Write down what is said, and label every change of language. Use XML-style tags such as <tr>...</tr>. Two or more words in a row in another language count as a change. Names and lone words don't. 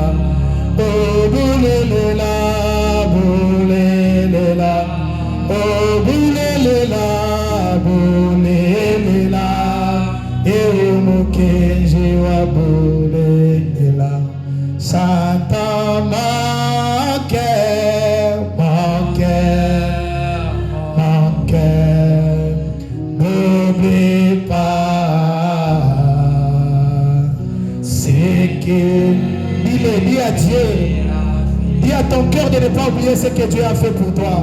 <lua>Oh bulelela, bulelela. Oh bulelela, bulelela. Umuke jiwa bulelela.</lua> <fr>Santa mon cœur, n'oublie pas ce que... Dis à Dieu, dis à ton cœur de ne pas oublier ce que Dieu a fait pour toi.</fr>